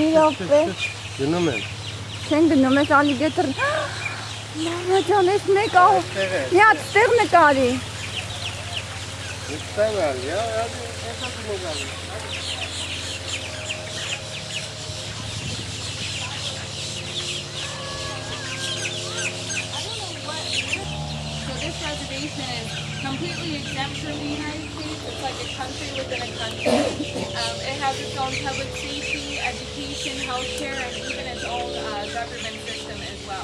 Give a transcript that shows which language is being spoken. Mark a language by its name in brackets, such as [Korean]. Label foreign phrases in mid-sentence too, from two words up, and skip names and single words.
[Armenian] Մի րոպե։ Գնում եմ։ Չեն գնում ես ալիգետոր։ Մամա ջան, ես մեկ ահ։ Մի հատ ստեղ նկարի։ Նստանալ, եսա նկարի։ [English] So this reservation is completely exempt from the United States. It's like a country within a country. It has its own public safety, education, healthcare, and even its own government system as well.